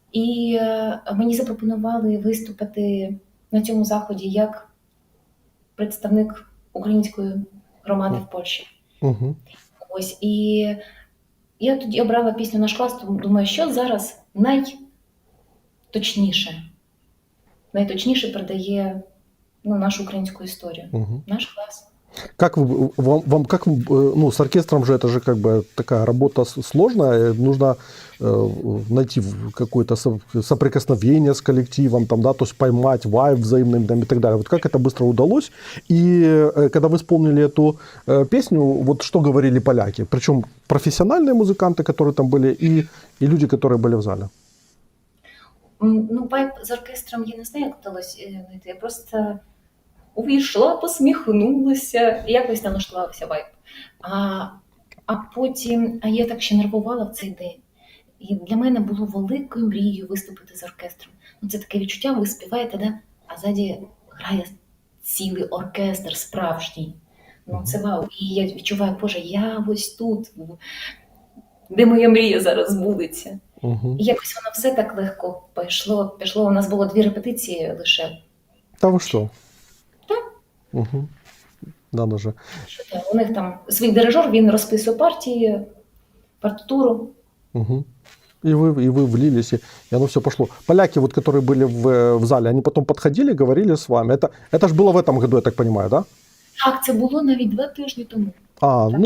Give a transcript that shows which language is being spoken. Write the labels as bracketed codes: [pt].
[uk] І мені запропонували виступити на цьому заході як представник української громади в Польщі. Мгм. Ось. І я тоді обрала пісню «Наш клас», тому думаю, що зараз найточніше передає нашу українську історію. Мгм. Наш клас. [ru] Как с оркестром же это же как бы такая работа сложная, нужно найти какое-то соприкосновение с коллективом, там, да, то есть поймать вайб взаимный там, и так далее. Вот как это быстро удалось? И когда вы исполнили эту песню, вот что говорили поляки? Причем профессиональные музыканты, которые там были, и люди, которые были в зале. [uk] Вайб з оркестром я не знаю, як вдалося знайти. Я просто увійшла, посміхнулася, і якось налаштувався вайб. А потім я так ще нервувала в цей день. І для мене було великою мрією виступити з оркестром. Це таке відчуття, ви співаєте, да? А ззаді грає цілий оркестр справжній. Це вау. І я відчуваю, Боже, я ось тут, де моя мрія зараз збудеться. Угу. І якось воно все так легко пішло. У нас було 2 репетиції лише. Та ви що? Так. [ru] Угу. Надо же. [uk] У них там свій дирижер, він розписує партії, партитуру. Угу. [ru] И вы влились, и оно все пошло. Поляки, вот, которые были в зале, они потом подходили, говорили с вами. Это же было в этом году, я так понимаю, да? [uk] Так, це було навіть 2 тижні тому.